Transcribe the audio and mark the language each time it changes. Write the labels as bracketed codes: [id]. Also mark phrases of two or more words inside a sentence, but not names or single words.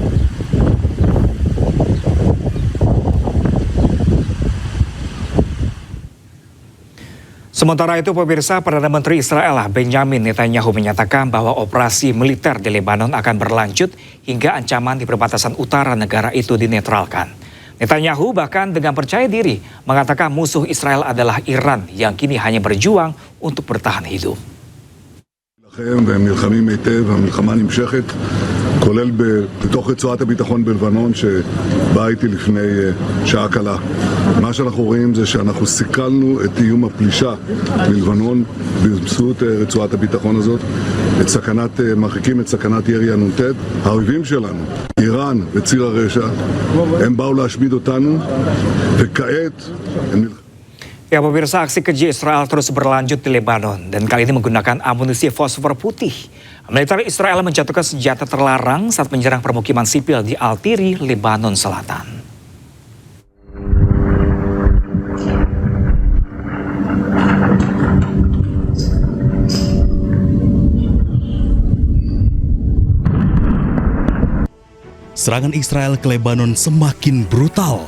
[id] Sementara itu, pemirsa, Perdana Menteri Israel Benjamin Netanyahu menyatakan bahwa operasi militer di Lebanon akan berlanjut hingga ancaman di perbatasan utara negara itu dinetralkan. Netanyahu bahkan dengan percaya diri mengatakan musuh Israel adalah Iran yang kini hanya berjuang untuk bertahan hidup. [he] והם נלחמים היטב, המלחמה נמשכת, כולל בתוך רצועת הביטחון בלבנון שבאה איתי לפני שעה קלה. מה שאנחנו רואים זה שאנחנו סיכלנו את איום הפלישה מלבנון באמצעות רצועת הביטחון הזאת, מרחיקים את סכנת ירי הנ"ט. האויבים שלנו, איראן וציר הרשע, הם באו להשמיד אותנו, וכעת הם נלחמים. [id] Ya, pemirsa, aksi keji Israel terus berlanjut di Lebanon dan kali ini menggunakan amunisi fosfor putih. Militer Israel menjatuhkan senjata terlarang saat menyerang permukiman sipil di Al-Tiri, Lebanon Selatan. Serangan Israel ke Lebanon semakin brutal.